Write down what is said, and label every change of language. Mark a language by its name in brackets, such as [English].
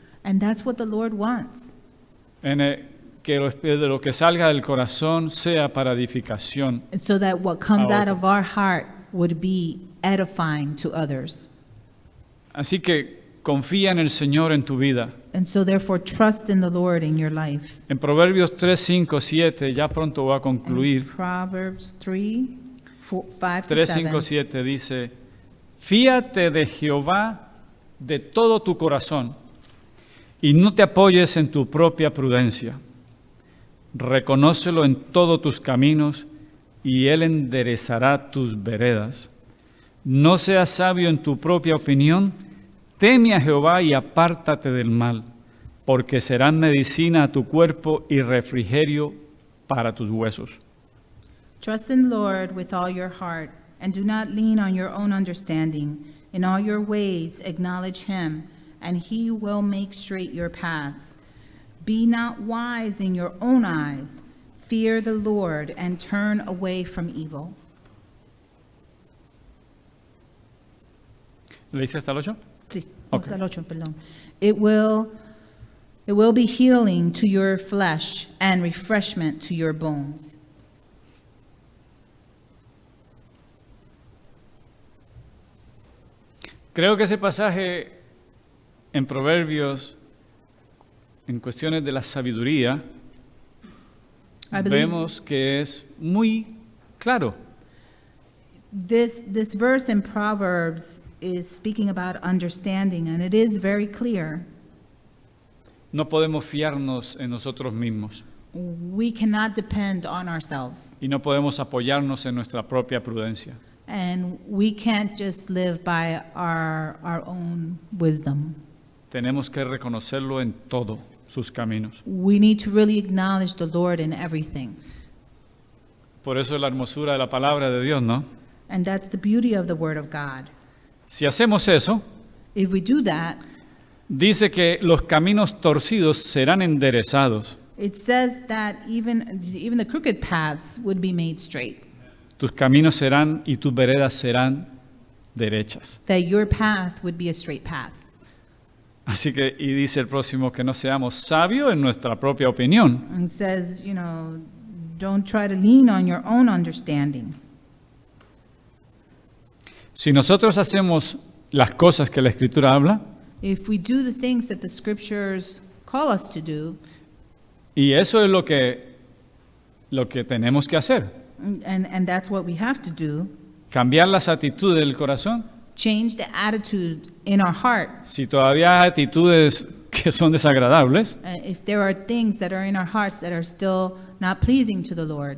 [English] And that's what the Lord wants. [Spanish] que de lo que salga del corazón sea para edificación. [English] And so that what comes A out of our heart would be edifying to others. [Spanish] Así que confía en el Señor en tu vida. [English] And so therefore trust in the Lord in your life. [Spanish] En Proverbios 3, 5, 7, ya pronto voy a concluir. [English] Proverbs 3, 5 to 3, 5, 7. [Spanish] 7 dice, fíate de Jehová de todo tu corazón y no te apoyes en tu propia prudencia. Reconócelo en todos tus caminos y Él enderezará tus veredas. No seas sabio en tu propia opinión, teme a Jehová y apártate del mal, porque serán medicina a tu cuerpo y refrigerio para tus huesos. [English] Trust in the Lord with all your heart, and do not lean on your own understanding. In all your ways acknowledge Him, and He will make straight your paths. Be not wise in your own eyes. Fear the Lord and turn away from evil. [Spanish] ¿Le dice hasta el 8? Sí, Ok. hasta el 8, perdón. [English] It will It will be healing to your flesh and refreshment to your bones. [Spanish] Creo que ese pasaje en Proverbios, en cuestiones de la sabiduría, [English] I believe [Spanish] vemos que es muy claro. [English] this verse in Proverbs is speaking about understanding, and it is very clear. [Spanish] No podemos fiarnos en nosotros mismos [English] We cannot depend on ourselves, [Spanish] y no podemos apoyarnos en nuestra propia prudencia. [English] and we can't just live by our own wisdom. [Spanish] Tenemos que reconocerlo en todo sus caminos. [English] We need to really acknowledge the Lord in everything. [Spanish] Por eso es la hermosura de la palabra de Dios, ¿no? [English] And that's the beauty of the Word of God. [Spanish] Si hacemos eso, [English] If we do that, [Spanish] dice que los caminos torcidos serán enderezados. [English] it says that even the crooked paths would be made straight, [Spanish] Tus caminos serán y tus veredas serán derechas. [English] that your path would be a straight path. [Spanish] Así que, y dice el próximo, que no seamos sabios en nuestra propia opinión, [English] And says, don't try to lean on your own understanding. [Spanish] si nosotros hacemos las cosas que la Escritura habla, [English] If we do the things that the scriptures call us to do, [Spanish] y eso es lo que tenemos que hacer, [English] and that's what we have to do, [Spanish] cambiar las actitudes del corazón. [English] change the attitude in our heart. [Spanish] Si todavía hay actitudes que son desagradables, [English] If there are things that are in our hearts that are still not pleasing to the Lord,